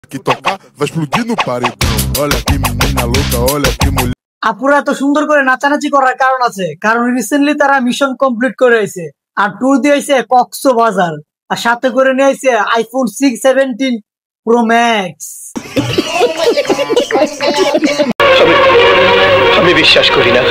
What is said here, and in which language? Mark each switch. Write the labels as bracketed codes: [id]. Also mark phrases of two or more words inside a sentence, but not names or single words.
[pt] que tocar vai explodir no paredão. Olha que menina louca, olha que mulher. [bn] আপুরা এত সুন্দর করে নাচানাচি করার কারণ আছে, কারণ রিসেন্টলি তারা [en] mission complete [bn] করে আইছে আর ট্যুর দিয়েছে কক্সবাজার আর সাথে করে নিয়ে আইছে আইফোন 617 প্রো ম্যাক্স। আমি বিশ্বাস করি না।